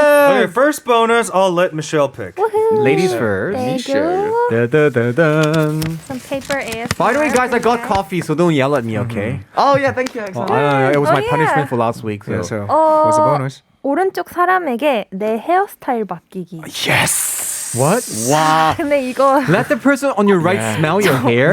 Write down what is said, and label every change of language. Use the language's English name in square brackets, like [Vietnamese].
[English] Okay, first bonus, I'll let Michelle pick. Woohoo. Ladies first. Thank you. Da-da-da-dun. Some paper ASMR. By the way, guys, I got coffee, so don't yell at me, okay? Oh, yeah, thank you. It was Oh, my yeah. punishment for last week. Yeah, So. so what's the bonus? [Korean] 오른쪽 사람에게 내 헤어스타일 맡기기. [English] Yes. What? Wow. [Korean] 근데 이거 [English] Let the person on your right smell your hair.